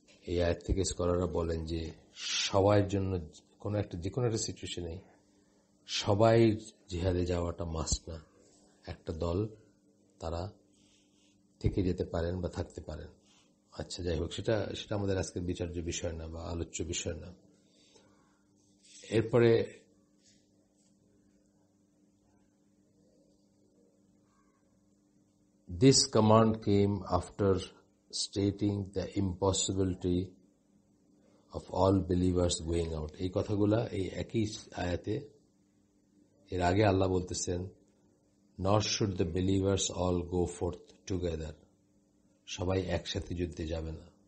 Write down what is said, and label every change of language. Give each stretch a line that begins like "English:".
Bangla: এই আয়াত থেকে স্কলাররা বলেন যে সবার জন্য যে কোনো একটা সিচুয়েশনে সবাই জিহাদে যাওয়াটা মাস্ট না। একটা দল তারা থেকে যেতে পারেন বা থাকতে পারেন। আচ্ছা, যাই হোক, সেটা আমাদের আজকের বিচার্য বিষয় না বা আলোচ্য বিষয় না। এরপরে
English: this command came after stating the impossibility of all believers going out.
Bangla: এই কথাগুলা এই একই আয়াতে এর আগে আল্লাহ বলতেছেন
English: nor should the believers all go forth together,
Bangla: সবাই একসাথে যুদ্ধে যাবে না।